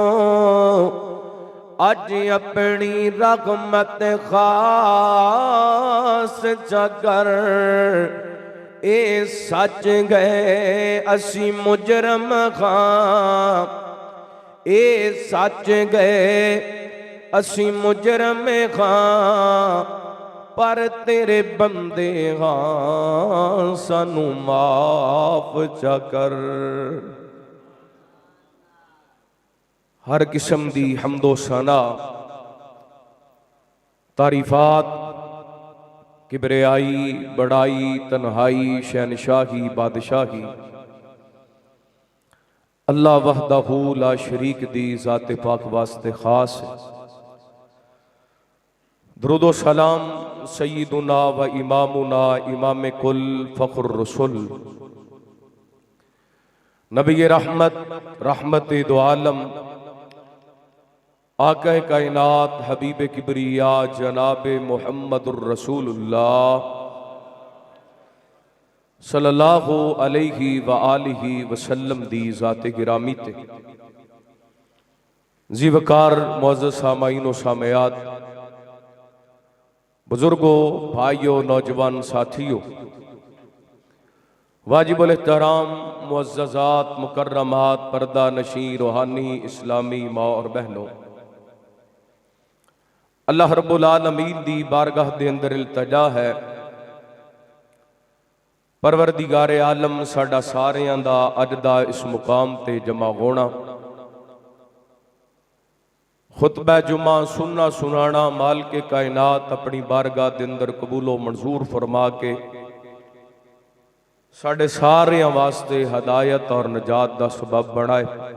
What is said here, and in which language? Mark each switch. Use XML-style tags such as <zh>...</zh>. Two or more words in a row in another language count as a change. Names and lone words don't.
<pa>اج اپنی رحمت خاص چا کر، اے سچ گئے اسی مجرم خاں، اے سچ گئے اسی مجرم خاں، پر تیرے بندے ہاں سانو معاف چا کر۔ ہر قسم دی حمد و ثنا تعریفات، کبریائی، بڑائی، تنہائی، شہنشاہی، بادشاہی اللہ</pa> <ar>وحده لا شريك</ar> <pa>دی ذات پاک واسطے خاص ہے.</pa> <ur>درود و سلام</ur> <ar>سيدنا وإمامنا</ar> <ur>امام کل فخر رسول نبی رحمت رحمت دو عالم</ur> <pa>آقا کائنات حبیب کبریا جناب محمد رسول اللہ</pa> <ar>صلى الله عليه وآله وسلم</ar> <pa>دی ذات گرامی تے</pa> <ur>زیوکار معزز سامعین و سامعات, بزرگوں، بھائیوں، نوجوان ساتھیوں، واجب الاحترام معززات، مکرمات، پردہ نشیں، روحانی اسلامی ماں اور بہنوں,</ur> <ar>الله رب العالمين</ar> <pa>دی بارگاہ دے اندر التجا ہے, پروردگار عالم ساڈا ساریاں دا اج دا اس مقام تے جمع ہونا، خطبہ جمعہ سننا سنانا مال کے کائنات اپنی بارگاہ دے اندر قبولو منظور فرما کے ساڈے ساریاں واسطے ہدایت اور نجات دا سبب بنائے.</pa>